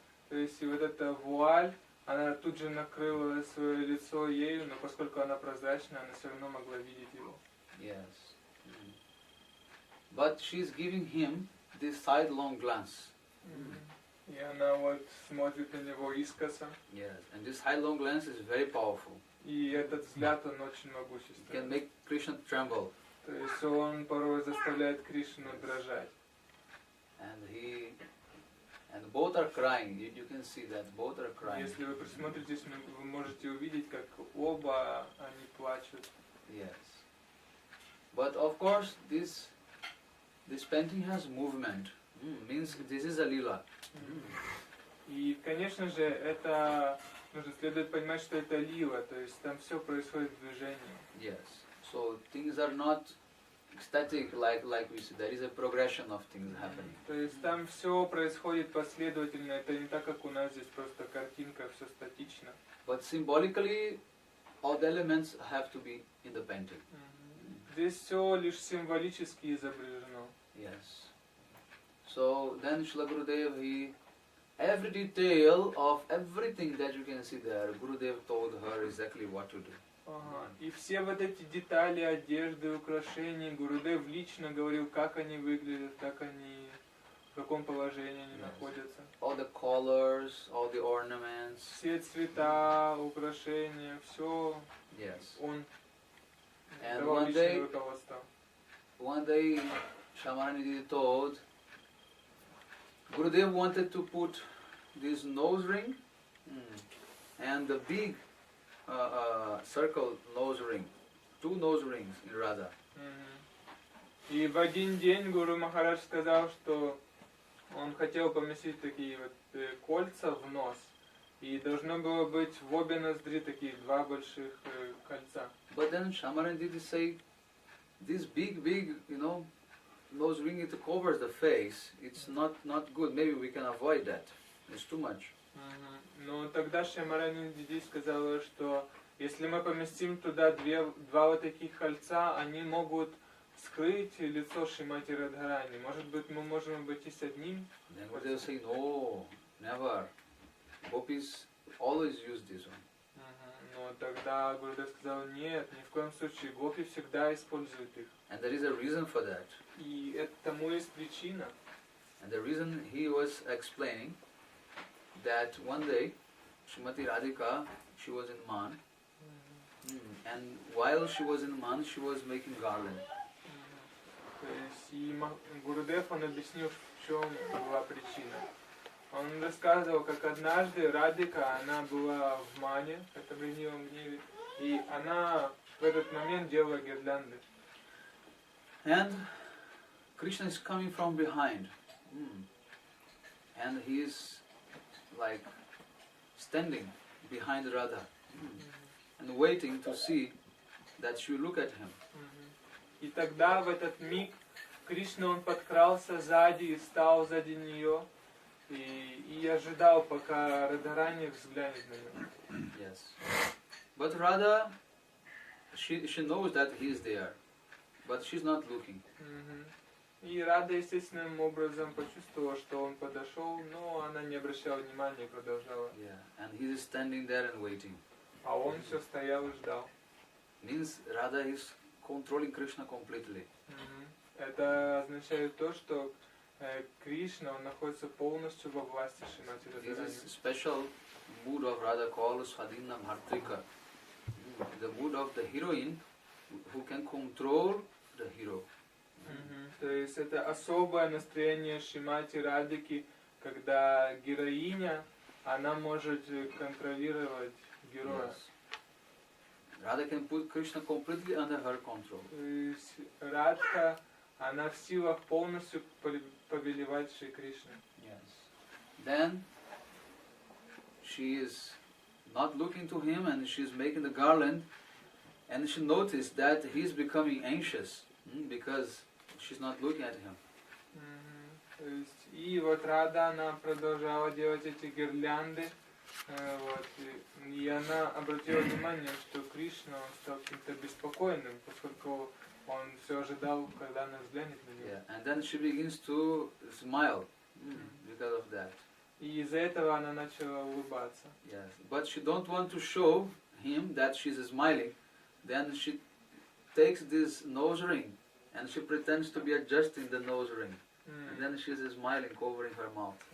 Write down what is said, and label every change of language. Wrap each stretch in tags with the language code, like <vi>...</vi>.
<ru>То есть и вот эта вуаль, она тут же накрыла свое лицо ею, но поскольку она прозрачная, она все равно могла видеть его.</ru> <en>Yes. But she's giving him this sidelong glance.</en> <ru>И она вот смотрит на него искоса.</ru> <en>Yes. And this sidelong glance is very powerful.</en> <ru>И этот взгляд, он очень</ru> <en>It can make Krishna tremble.</en> <ru>То есть он порой заставляет Кришну дрожать.</ru> <en>And both are crying. You can see that both are crying.</en> <ru>Если вы присмотритесь, вы можете увидеть, как оба они плачут.</ru> <en>Yes. But of course, this painting has movement. Means this is a lila.</en> <ru>И, конечно же, это следует понимать, что это лила, то есть там все происходит в движении.</ru> <en>Yes. So things are not static like we see. There is a progression of things happening.</en> <ru>То есть там все происходит последовательно. Это не так, как у нас здесь просто картинка, все статично.</ru> <en>But symbolically, all the elements have to be in the painting.</en> <ru>Здесь все лишь символически изображено.</ru> <en>Yes. So then Srila Gurudev, every detail of everything that you can see there, Gurudev told her exactly what to do.</en> <ru>Ага. И все вот эти детали, одежды, украшения, Гурудев лично говорил, как они выглядят, как они каком положении они находятся.</ru> <en>All the colors, all the ornaments.</en> <ru>Все цвета, украшения, все</ru> <en>Yes.</en> <ru>он</ru> <en>And</en> <ru>давал</ru> <en>one</en> <ru>личное</ru> <en>day,</en> <ru>руководство.</ru> <en>one day, Shamaranidhi told, Gurudev wanted to put this nose ring and the big circle nose ring, 2 nose rings in Radha.</en> <ru>И в один день Гуру Махарадж сказал, что он хотел поместить такие вот кольца в нос. И должно было быть в обе ноздри такие 2 больших кольца.</ru> <en>But then Shamaranidhi say, this big, nose ring, it covers the face. It's not good. Maybe we can avoid that. It's too much.</en> <ru>Но тогда Шамаранидhi сказала, что если мы поместим туда 2 вот таких кольца, они могут скрыть лицо Шримати Радхарани. Может быть, мы можем обойтись одним?</ru> <en>Then Gurudev say, no, never. Gopis always use this one.</en> <ru>Но тогда Гурудев сказал, нет, ни в коем случае, гопи всегда используют их.</ru> <en>And there is a reason for that.</en> <ru>И тому есть причина.</ru> <en>And the reason he was explaining that one day Srimati Radhika, she was in Man, and while she was in Man, she was making garland.</en> <ru>То есть и Гурудев, он объяснил, в чем была причина. Он рассказывал, как однажды Радhika, она была в мане, это в ревнивом гневе, и она в этот момент делала гирлянды.</ru> <en>And Krishna is coming from behind, and he is like standing behind Radha and waiting to see that she will look at him.</en> <ru>И тогда в этот миг Кришна, он подкрался сзади и стал сзади нее, и ожидал, пока Радхарани взглянет на него.</ru> <en>Yes. But Radha, she knows that he is there, but she's not looking.</en> <ru>И Рада естественным образом почувствовала, что он подошел, но она не обращала внимания и продолжала.</ru> <en>Yeah. And he is standing there and waiting.</en> <ru>А он все стоял и ждал.</ru> <en>Means Radha is controlling Krishna completely.</en> <ru>Это означает то, что Кришна, он находится полностью во власти Шримати Радхарани.</ru> <en>This is special mood of Radha called Swadhina Bhartrika. The mood of the heroine who can control the hero.</en> <ru>То есть это особое настроение Шримати Радхики, когда героиня, она может контролировать героя.</ru> <en>Yes. Radha can put Krishna completely under her control.</en> <ru>То есть Радха, она в силах полностью повелевать Шри Кришне.</ru> <en>Yes. Then she is not looking to him and she is making the garland, and she noticed that he is becoming anxious because she's not looking at him.</en> <ru>То есть, и вот Рада, она продолжала делать эти гирлянды, вот, и она обратила внимание, что Кришна, он стал каким-то беспокойным, поскольку он все ожидал, когда она взглянет на него.</ru> <en>Yeah. And then she begins to smile because of that.</en> <ru>И из-за этого она начала улыбаться.</ru> <en>Yes. But she don't want to show him that she's smiling. Then she takes this nose ring and she pretends to be adjusting the nose ring. And then she's smiling, covering her mouth.</en>